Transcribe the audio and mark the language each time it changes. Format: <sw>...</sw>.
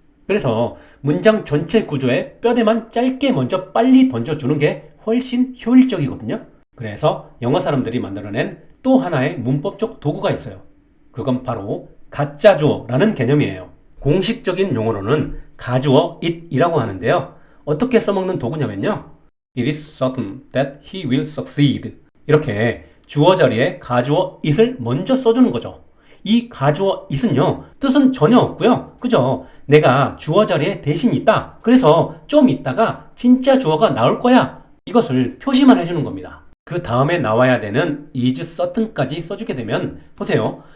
<ko>그래서 문장 전체 구조에 뼈대만 짧게 먼저 빨리 던져주는 게 훨씬 효율적이거든요. 그래서 영어 사람들이 만들어낸 또 하나의 문법적 도구가 있어요. 그건 바로 가짜 주어라는 개념이에요. 공식적인 용어로는 가주어 it이라고 하는데요. 어떻게 써먹는 도구냐면요.</ko> <en>It is certain that he will succeed.</en> <ko>이렇게 주어 자리에 가주어 it을 먼저 써주는 거죠. 이 가주어 it은요, 뜻은 전혀 없고요. 그죠? 내가 주어 자리에 대신 있다. 그래서 좀 있다가 진짜 주어가 나올 거야. 이것을 표시만 해주는 겁니다. 그 다음에 나와야 되는</ko> <en>is certain</en> <ko>까지 써주게 되면 보세요.</ko>